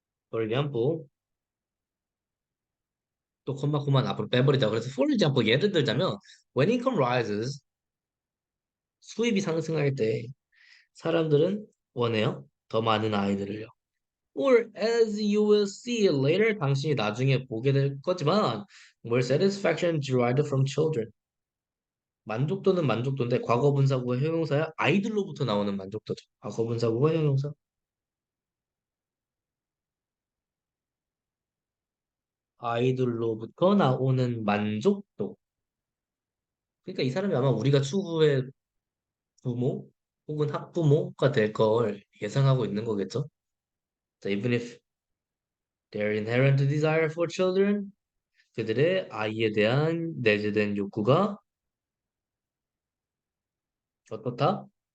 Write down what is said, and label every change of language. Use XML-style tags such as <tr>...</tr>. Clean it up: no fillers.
<en>for example,</en> <ko>또 콤마 앞으로 빼버리자. 그래서</ko> <en>for example,</en> <ko>예를 들자면,</ko> <en>when income rises,</en> <ko>수입이 상승할 때 사람들은 원해요. 더 많은 아이들을요.</ko> <en>Or as you will see later,</en> <ko>당신이 나중에 보게 될 거지만,</ko> <en>more satisfaction derived from children.</en> <ko>만족도는 만족도인데 과거분사구가 형용사야. 아이들로부터 나오는 만족도죠. 과거분사구가 형용사. 아이들로부터 나오는 만족도. 그러니까 이 사람이 아마 우리가 추후에 부모 혹은 학부모가 될 걸 예상하고 있는 거겠죠.</ko> <en>So even if their inherent desire for children,</en> <ko>그들의 아이에 대한 내재된 욕구가 어떻다?</ko>